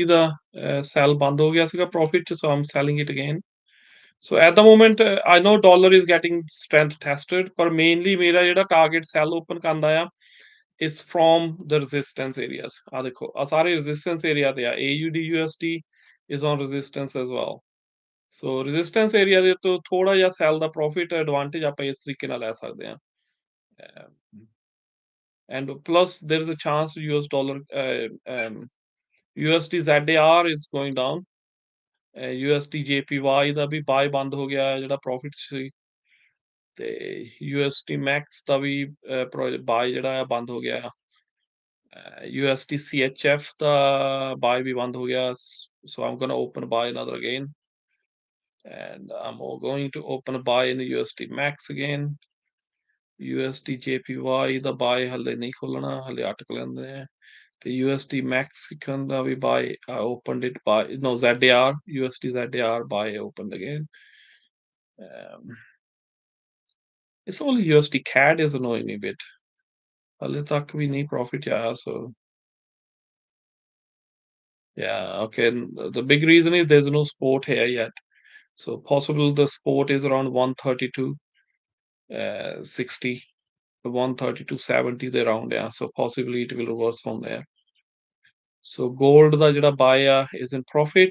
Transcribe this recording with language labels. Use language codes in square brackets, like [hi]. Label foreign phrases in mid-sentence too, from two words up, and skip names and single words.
[pa] ਦਾ sell ਬੰਦ ਹੋ ਗਿਆ ਸੀਗਾ profit 'ਚ, [en] so I'm selling it again. So at the moment I know dollar is getting strength tested, ਪਰ mainly [pa] ਮੇਰਾ ਜਿਹੜਾ [en] target sell open [pa] ਕਰਦਾ ਆ [en] is from the resistance areas. [pa] ਆ ਦੇਖੋ ਆ ਸਾਰੇ resistance area ਤੇ ਆ, [en] AUD USD is on resistance as well. [pa] So [en] resistance area [pa] ਦੇ ਤੋਂ ਥੋੜਾ ਜਿਹਾ sell ਦਾ [en] profit advantage [pa] ਆਪਾਂ ਇਸ ਤਰੀਕੇ ਨਾਲ ਲੈ ਸਕਦੇ ਹਾਂ। [en] And plus there is a chance US dollar USD ZAR is going down. [pa] USD JPY ਦਾ ਵੀ buy ਬੰਦ ਹੋ ਗਿਆ ਜਿਹੜਾ profit ਸੀ, ਤੇ USD max ਦਾ ਵੀ buy ਜਿਹੜਾ ਆ ਬੰਦ ਹੋ ਗਿਆ। USD CHF ਦਾ ਬਾय ਵੀ ਬੰਦ ਹੋ ਗਿਆ, [en] so I'm gonna open buy another again, and I'm going to open buy in USD Max again. [pa] USD JPY ਦਾ ਬਾय ਹਲੇ ਨਹੀਂ ਖੋਲਣਾ, ਹਲੇ ਅਟਕ ਲੈਂਦੇ ਆ। [en] ਤੇ USD Mexican [pa] ਦਾ ਵੀ [en] buy, I opened it buy, no, ZAR, USD ZAR buy opened again. Um, it's only USD CAD is annoying me a bit. [pa] ਹਲੇ ਤੱਕ ਵੀ ਨਹੀਂ profit ਆਇਆ, [en] so yeah, okay. The big reason is there's no support here yet. So possible the support is around 132, 60, 132.70 they round, yeah. So possibly it will reverse from there. So gold [pa] ਦਾ ਜਿਹੜਾ [en] buy is in profit.